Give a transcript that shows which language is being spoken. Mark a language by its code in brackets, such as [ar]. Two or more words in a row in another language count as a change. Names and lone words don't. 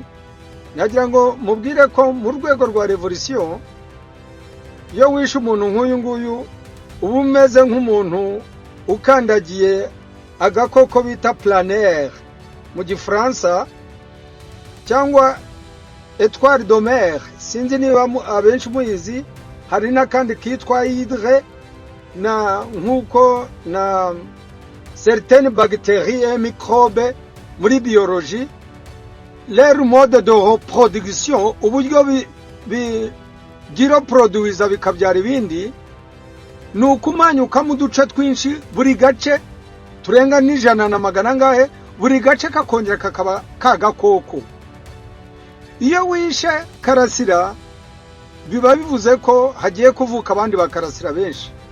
[rw] Nagira ngo mubwire ko mu rwego rwa revolution iyo wishe umuntu nk'uyu nguyu uba umeze nk'umuntu ukandagiye agakoko bita planaire mu gifaransa cyangwa [fr] étoile de mer. [rw] Sinzi niba abenshi muyizi, hari n'akandi kitwa hydre na nkuko na [fr] certaines bactéries et microbes [rw] muri biologie. [fr] Leur mode de reproduction, [rw] uburyo giroproduiza bikabyara ibindi, ni ukumanyuka mu duce twinshi, buri gace turenga n'ijana na magana ngahe, buri gace kakongera kakaba kagakoko. Iyo wishe Karasira biba bivuze ko hagiye kuvuka abandi bakarasira benshi.